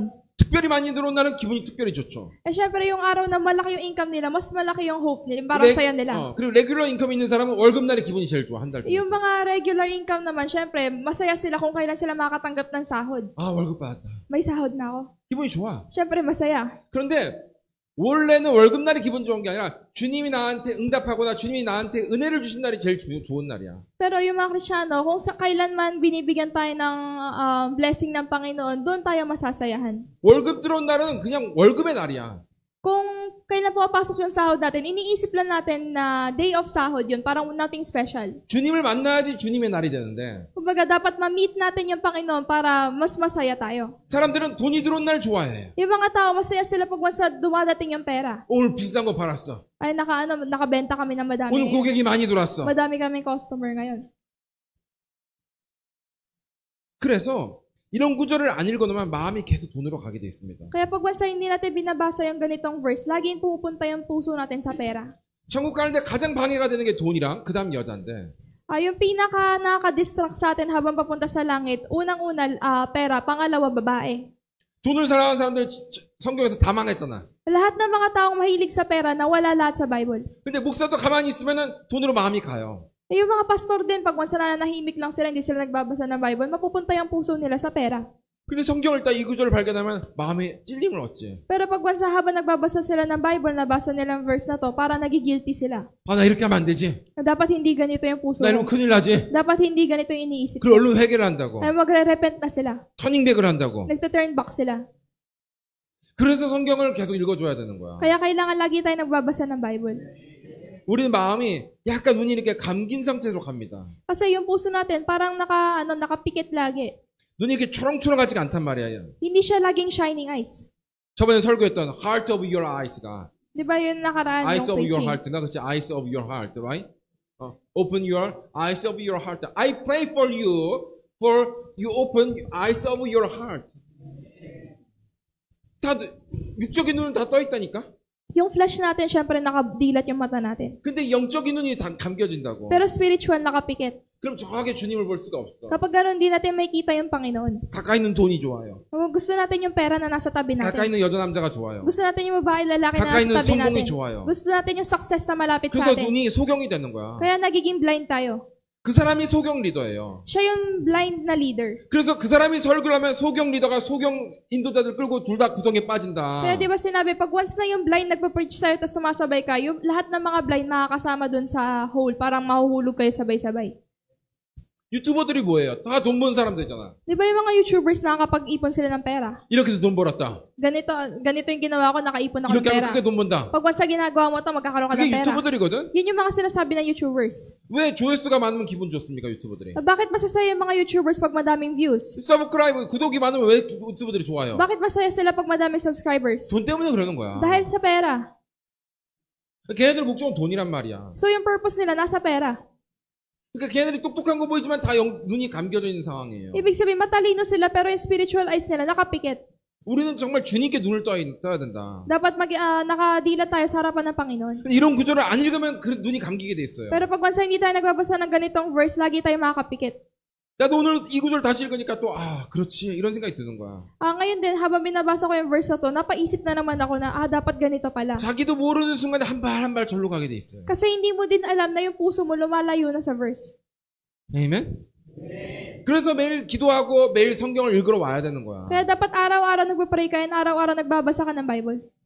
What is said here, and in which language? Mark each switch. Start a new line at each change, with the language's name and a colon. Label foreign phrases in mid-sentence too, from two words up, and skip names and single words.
Korean: 특별히 많이 들어온 날은 기분이 특별히 좋죠.
Filipino: Eh syempre yung araw na malaki yung income nila, mas malaki yung hope nila, parang saya nila.
Korean: 그리고
English: regular income
Korean: 있는 사람은 월급날이 기분이 제일 좋아, 한 달 동안.
Filipino: Yung mga
English: regular income
Filipino: naman, syempre, masaya sila kung kailan sila makakatanggap ng sahod.
Korean: 아, 월급 받았다.
Filipino: May sahod na ako.
Korean: 기분이 좋아.
Filipino: Syempre, masaya.
Korean: 그런데 원래는 월급날이 기분 좋은 게 아니라 주님이 나한테 응답하거나 주님이 나한테 은혜를 주신 날이 제일 좋은 날이야.
Filipino: Pero yung mga Kristiyano, kung sa kailanman binibigyan tayo ng blessing ng Panginoon, doon tayo masasayahan.
Korean: 월급 들어온 날은 그냥 월급의 날이야.
Filipino: Kung kailan pumapasok yung sahod natin, iniisip lang natin na
English: day of
Filipino: sahod yun, parang
English: nothing special.
Korean: 주님을 만나야지 주님의 날이 되는데
Filipino: Kumbaga, dapat ma-meet natin yung Panginoon para mas masaya tayo.
Korean: 사람들은 돈이 들어온 날 좋아해.
Filipino: Yung mga tao, masaya sila pag once dumadating yung pera.
Korean: 오늘 비싼 거 팔았어.
Filipino: Ay, nakabenta kami ng madami.
Korean: 오늘 고객이 많이 들어왔어.
Filipino: Madami kaming customer ngayon.
Korean: 그래서 이런 구절을 안 읽어놓으면 마음이 계속 돈으로 가게 돼 있습니다.
Filipino: Kaya pag once hindi natin binabasa yung ganitong verse, laging pupunta yung puso natin sa pera.
Korean: 천국 가는데 가장 방해가 되는 게 돈이랑 그 다음 여자인데
Filipino: Yung pinaka nakaka-distract sa atin habang papunta sa langit, unang-una pera, pangalawa babae.
Korean: 돈을 사랑하는 사람들 성경에서 다 망했잖아.
Filipino: Lahat ng mga taong mahilig sa pera, nawala lahat sa Bible.
Korean: 근데 목사도 가만히 있으면은 돈으로 마음이 가요.
Filipino: Eh, yung mga pastor din, pag once na nanahimik lang sila, hindi sila nagbabasa ng Bible, mapupunta yung puso nila sa pera.
Korean: 근데 성경을 딱 이 구절을 발견하면 마음에 찔림을 얻지.
Filipino: Pero pag once habang nagbabasa sila ng Bible, nabasa nila ang verse na to, para nagigilty sila.
Korean: 아, 나 이렇게 하면 안 되지.
Filipino: Na dapat hindi ganito yung puso
Korean: 나 이러면
Filipino: mo.
Korean: 큰일 나지.
Filipino: Dapat hindi ganito yung iniisip
Korean: 그걸
Filipino: mo.
Korean: 얼른 회개를 한다고.
Filipino: Ay magre-repent na sila.
Korean: 터닝백을 한다고.
Filipino: Nagto-turn back sila.
Korean: 그래서 성경을 계속 읽어줘야 되는 거야.
Filipino: Kaya kailangan lagi tayo nagbabasa ng Bible.
Korean: 우리는 마음이 약간 눈이 이렇게 감긴 상태로 갑니다.
Filipino: Kasi yung puso natin, parang nakapikit lagi.
Korean: 눈이 이렇게 초롱초롱하지가 않단 말이에요.
Filipino: Hindi siya laging
English: shining eyes.
Korean: 저번에 설교했던
English: heart of your eyes
Korean: 가
Filipino: Di ba yun nakaraan eyes yung
English: of your
Filipino: preaching?
Korean: heart가 그렇지
English: eyes of your heart, right? Open your eyes of your heart. I pray for you open eyes of your heart.
Korean: 다 육적인 눈은 다 떠 있다니까.
Filipino: Yung flesh natin, syempre nakadilat yung mata natin.
Korean: 근데 영적인 눈이 다 감겨진다고.
Filipino: Pero spiritual nakapikit.
Korean: 그럼 정확하게 주님을 볼 수가 없어.
Filipino: Kapag ganun, di 나tin makita yung Panginoon.
Korean: 가까이 있는 돈이 좋아요.
Filipino: Gusto natin yung pera na nasa tabi
Korean: 가까이
Filipino: natin.
Korean: 있는 여자 남자가 좋아요.
Filipino: Gusto natin yung babae, lalaki na
Korean: 가까이 있는
Filipino: nasa tabi
Korean: 성공이
Filipino: natin.
Korean: 좋아요.
Filipino: Gusto natin yung success na malapit sa
Korean: 그래서
Filipino: atin.
Korean: 눈이 소경이 되는 거야.
Filipino: Kaya nagiging blind tayo.
Korean: 그 사람이 소경 리더예요.
Filipino: Siya yung blind na leader.
Korean: 그래서 그 사람이 설교를 하면 소경 리더가 소경 인도자들 끌고 둘 다 구덩이에 빠진다.
Filipino: Kaya di ba sinabi, pag once na yung blind nagpa-preach sa'yo tapos sumasabay ka, yung lahat ng mga blind makakasama dun sa hole, parang mahuhulog kayo sabay-sabay.
Korean: 유튜버들이 뭐예요? 다 돈 버는 사람들이잖아.
Filipino: Di ba yung mga YouTubers nakakapag-ipon sila ng pera?
Korean: 이렇게 해서 돈 벌었다.
Filipino: Ganito yung ginawa ko, nakaipon ako ng
Korean: 이렇게
Filipino: pera.
Korean: 하면 크게 돈 번다.
Filipino: Pag once na ginagawa mo ito, magkakaroon ka
Korean: 그게
Filipino: ng pera.
Korean: 유튜버들이거든?
Filipino: Yun yung mga sinasabi ng YouTubers.
Korean: 왜 조회수가 많으면 기분 좋습니까, 유튜버들이?
Filipino: Bakit masasaya yung mga YouTubers pag madaming views?
Korean: 서브스크라이브, 구독이 많으면 왜 유튜버들이 좋아요?
Filipino: Bakit masaya sila pag madaming subscribers?
Korean: 돈 때문에 그러는 거야.
Filipino: Dahil sa pera.
Korean: 걔네들 목적은 돈이란 말이야.
Filipino: So yung purpose nila nasa pera.
Korean: 그러니까 걔네들이 똑똑한 거 보이지만 다 눈이 감겨져 있는 상황이에요.
Filipino: Ibig sabihin, matalino sila pero yung
English: spiritual eyes
Filipino: nila nakapikit.
Korean: 우리는 정말 주님께 눈을 떠야 된다.
Filipino: Dapat nakadila tayo sa harapan ng Panginoon.
Korean: 근데 이런 구절을 안 읽으면 그 눈이 감기게 돼 있어요.
Filipino: Pero pag once hindi tayo nagbabasa ng ganitong verse, lagi tayo makakapikit.
Korean: 나도 오늘 이 구절 다시 읽으니까 또 그렇지 이런 생각이 드는 거야.
Filipino: Ngayon din, habang binabasa ko yung verse na to, napaisip na naman ako na, dapat ganito pala.
Korean: 자기도 모르는 순간에 한 발 한 발 절로 가게 돼 있어요.
Filipino: Kasi hindi mo din alam na yung puso mo lumalayo na sa verse.
Korean: 아멘. 그래서 매일 기도하고 매일 성경을 읽으러 와야 되는 거야.
Filipino: Kaya dapat araw-araw nagpa-pray ka and araw-araw nagbabasa ka ng Bible.